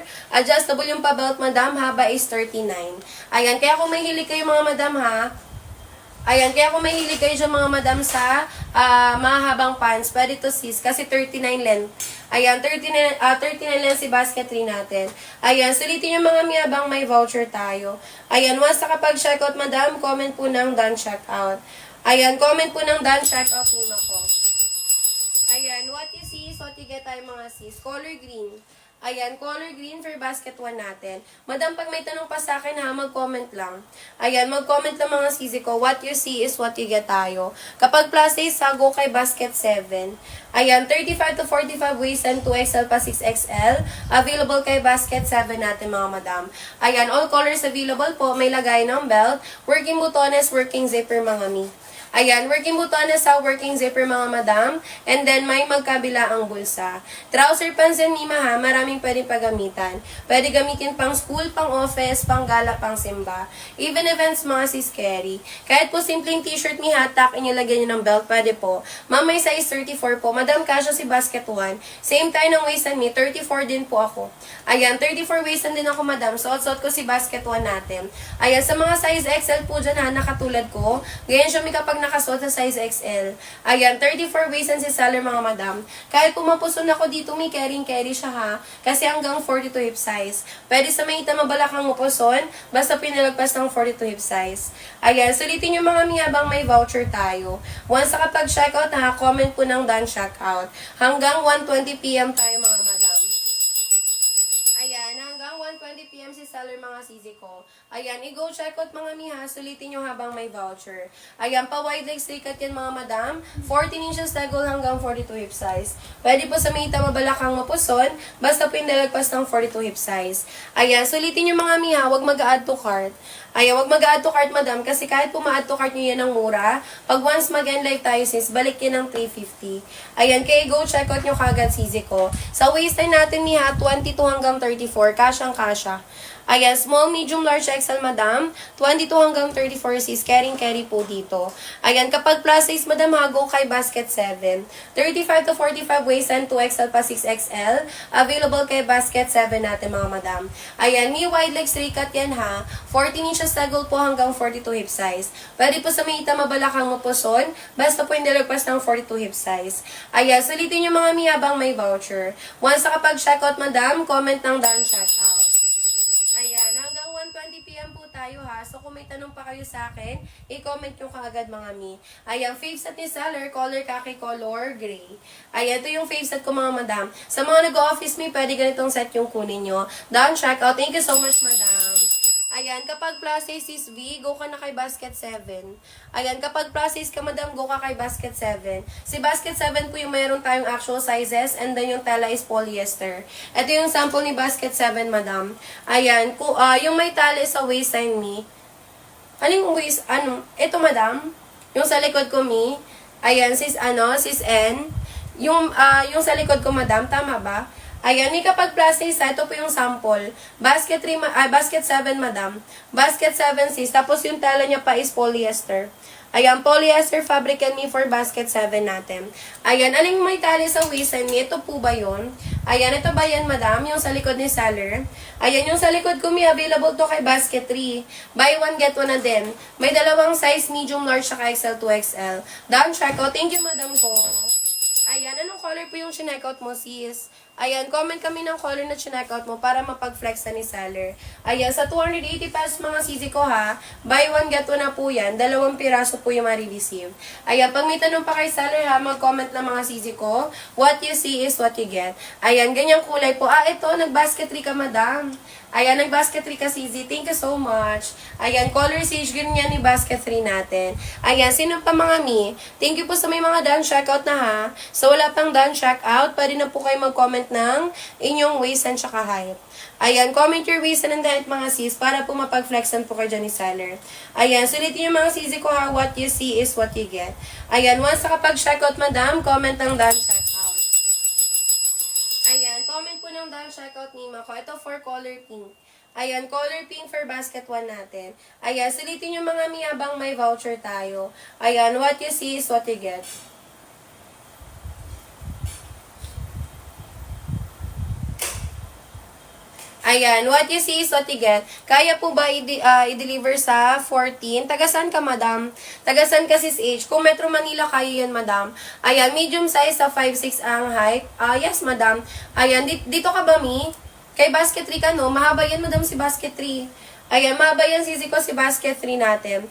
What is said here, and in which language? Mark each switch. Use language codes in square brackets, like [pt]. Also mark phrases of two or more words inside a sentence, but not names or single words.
[tl] Adjustable yung pa-belt madam, haba is 39. Ayan, kaya kung may hilig kayo mga madam ha, ayan, kaya kung may hilig kayo dyan mga madam sa mahabang pants, pwede to sis, kasi 39 length. Ayan, 39 length si basket 3 natin. Ayan, sulitin yung mga miyabang may voucher tayo. Ayan, once nakapag-checkout madam, comment po ng [en] done checkout. [tl] Ayan, comment po ng [en] done checkout [tl] muna ko. Ayan, [en] what you see is what you get [tl] tayo mga sis. [en] Color green. [tl] Ayan, [en] color green for basket [tl] 1 natin. Madam, pag may tanong pa sa akin ha, mag-comment lang. Ayan, mag-comment lang mga sisi ko. [en] What you see is what you get tayo. [tl] Kapag plus size, go kay basket 7. [en] Ayan, 35 to 45 waist and 2XL pa 6XL. [tl] Available kay basket 7 natin mga madam. Ayan, [en] all colors available po. [tl] May lagay ng belt, working butones, [en] working zipper [tl] mga mi. Ayan, working butones sa [en] working zipper [tl] mga madam. And then, may magkabila ang bulsa. [en] Trouser pants [tl] and mima ha, maraming pwedeng paggamitan. Pwede gamitin pang school, pang office, pang gala, pang simba. [en] Even events [tl] mga sis carry. Kahit po simpleng t-shirt ni hatak, inilagyan nyo ng belt, pwede po. Ma'am, may size 34 po. Madam, kasya si basket 1. Same tayo ng [en] waist and me, [tl] 34 din po ako. Ayan, 34 waist din ako madam. Suot-suot ko si basket 1 natin. Ayan, sa mga [en] size XL [tl] po dyan ha, nakatulad ko. Ganyan siya may kapag nakasuot sa size XL. Ayan, 34 waist and si seller mga madam. Kahit pumapuson ako dito, may carry siya ha. Kasi hanggang 42 [en] hip size. [tl] Pwede sa may mabalakang mapuson, basta pinalagpas ng 42 [en] hip size. [tl] Ayan, sulitin yung mga miyabang may voucher tayo. Once nakapag-checkout ha, comment po ng [en] done checkout. [tl] Hanggang 1:20 PM tayo mga madam. Ayan, hanggang 1:20 PM si seller mga sisi ko. Ayan, i-go [en] check out [tl] mga miha, sulitin nyo habang may voucher. Ayan, pa- [en] wide leg straight cut [tl] yan mga madam. [en] 14 inches leg hole [tl] hanggang 42 [en] hip size. [tl] Pwede po sa may mabalakang mapuson, basta po yung nalagpas ng 42 [en] hip size. [tl] Ayan, sulitin nyo mga miha, huwag mag- [en] add to cart. [tl] Ayan, huwag mag- [en] add to cart [tl] madam, kasi kahit po ma- [en] add to cart [tl] nyo yan ng mura, pag once mag- [en] end live [tl] tayo sis, balik yan ng 350. Ayan, kaya [en] go check out [tl] nyo kagad sisi ko. Sa waistline natin miha, 22 hanggang 34, kasyang kasya. Ayan, [en] small, medium, large, [tl] XL, madam. 22 hanggang 34 sis. Carry po dito. Ayan, kapag [en] plus size, [tl] madam, ha, go kay basket 7. [en] 35 to 45 waist and 2XL pa 6XL. [tl] Available kay basket 7 natin, mga madam. Ayan, may [en] wide legs 3 cut [tl] yan, ha. [en] 14 inches [tl] taggle po hanggang 42 [en] hip size. [tl] Pwede po sa may ita mabalakang mapuson. Basta po hindi lagpas ng 42 [en] hip size. [tl] Ayan, sulitin yung mga miyabang may voucher. Once na kapag checkout, madam, comment ng [en] done checkout. [tl] Ayan, hanggang 1:20 PM po tayo ha. So kung may tanong pa kayo sa akin, i-comment nyo kaagad mga mi. Ayan, [en] fave set [tl] ni seller, [en] color khaki, color gray. [tl] Ayan, ito yung [en] fave set [tl] ko mga madam. Sa mga nag-office mi, pwede ganitong set yung kunin nyo. [en] Done checkout. Thank you so much, [tl] madam. Ayan, kapag [en] plus size is V, [tl] go ka na kay basket 7. Ayan, kapag [en] plus size [tl] ka, madam, go ka kay basket 7. Si basket 7 po yung mayroon tayong [en] actual sizes and then [tl] yung tela is polyester. Ito yung sample ni basket 7, madam. Ayan, yung may tali sa waistline mi. Anong waist, ito, madam. Yung sa likod ko mi. Ayan, sis N. Yung sa likod ko, madam, tama ba? Ayan, may kapag [en] plus size, [tl] ito po yung sample. Basket 7, madam. Basket 7 sis. Tapos yung tela niya pa is polyester. Ayan, [en] polyester fabric and me for basket 7 natin. [tl] Ayan, aling may tali sa waistline ni? Ito po ba yun? Ayan, ito ba yan, madam? Yung sa likod ni seller. Ayan, yung sa likod ko, may available to kay basket 3. [en] Buy one, get one [tl] na din. May dalawang size, [en] medium, large, [tl] saka XL, 2XL. [en] Down checkout. Thank you, [tl] madam ko. Ayan, anong color po yung chineckout mo, sis? Ayan, comment kami ng color na chineckout mo para mapag-flex na ni seller. Ayan, sa 280 pesos mga sisi ko ha, [en] buy one, get one [tl] na po yan. 2 piraso po yung ma-receive. Ayan, pag may tanong pa kay seller ha, mag-comment na mga sisi ko. [en] What you see is what you get. [tl] Ayan, ganyang kulay po. Ito, nag-basket 3 ka, madam. Ayan, nag-basket 3 ka, [en] Sizi. Thank you so much. [tl] Ayan, [en] color sage green [tl] yan ni basket 3 natin. Ayan, sino pa mga mi? Thank you po sa may mga [en] done checkout [tl] na ha. So, wala pang [en] done checkout, [tl] pwede na po kayo mag-comment ng inyong waist and tsaka height. Ayan, [en] comment your waist and height [tl] mga sis para po mapag-flexan po kayo dyan ni seller. Ayan, sulitin yung mga sisi ko ha. [en] What you see is what you get. [tl] Ayan, once nakapag-checkout, madam, comment ng [en] done checkout. [tl] Ayan, comment po ng [en] done checkout [tl] ni Mako. Ito [en] for color pink. [tl] Ayan, [en] color pink for basket [tl] 1 natin. Ayan, sulitin yung mga miyabang may voucher tayo. Ayan, [en] what you see is what you get. Ayan, what you see is what you get. [tl] Kaya po ba i-deliver sa 14? Tagasan ka, madam? Tagasan ka, sis H? Kung Metro Manila, kaya yan, madam. Ayan, [en] medium size [tl] sa 5'6 ang height. Yes, madam. Ayan, dito ka ba, mi? Kay basket 3 ka, no? Mahaba yan, madam, si basket 3. Ayan, mahaba yan, sisi ko, si basket 3 natin.